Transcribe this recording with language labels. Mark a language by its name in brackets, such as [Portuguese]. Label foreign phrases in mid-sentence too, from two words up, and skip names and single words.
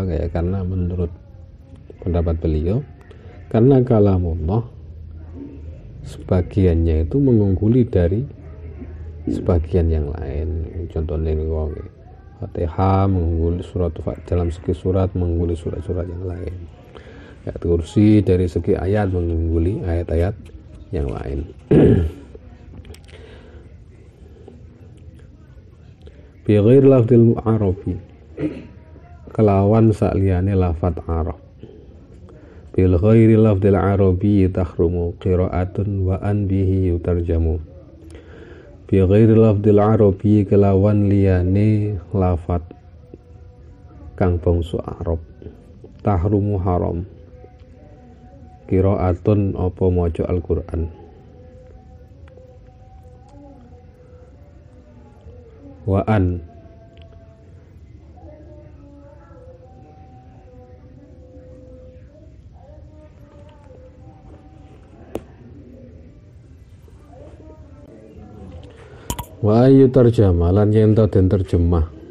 [Indonesian] Kayak karena menurut pendapat beliau, karena kalamullah sebagiannya itu mengungguli dari sebagian yang lain. Contohnya ini Fatihah mengungguli surat dalam segi surat, mengungguli surat-surat yang lain. Ayat kursi dari segi ayat mengungguli ayat-ayat yang lain. [Arabic] بغير لفظ العربي, [Javanese] kelawan sakliyane lafat arab. [Arabic] بالغير لفظ العربي تحرم قراءة وأن به يترجم. بغير لفظ العربي, [Javanese] kelawan liyane lafat kang bangsa Arab, tahrumu haram qira'atun apa maca Al-Qur'an. [Arabic] وأن وأي ترجم [Javanese] lan yen to den terjemah.